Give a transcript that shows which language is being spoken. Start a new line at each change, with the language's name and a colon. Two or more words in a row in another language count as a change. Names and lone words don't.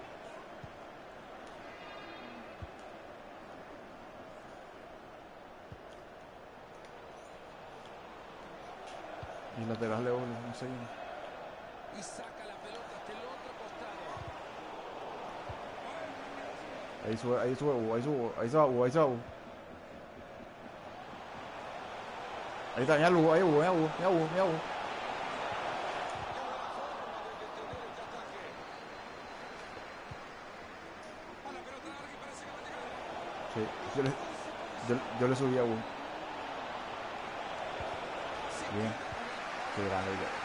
Spanish: y lateral de boludo, no sé. Y saca la pelota hasta el otro costado. Ahí sube, ahí sube, ahí se va, ahí se va. Ahí está, ya Lu, ahí Lu, ya Lu, ya Lu, ya Lu. A la pelota larga y parece que va a llegar. Sí, yo le subí a Lu. Bien, qué grande ya.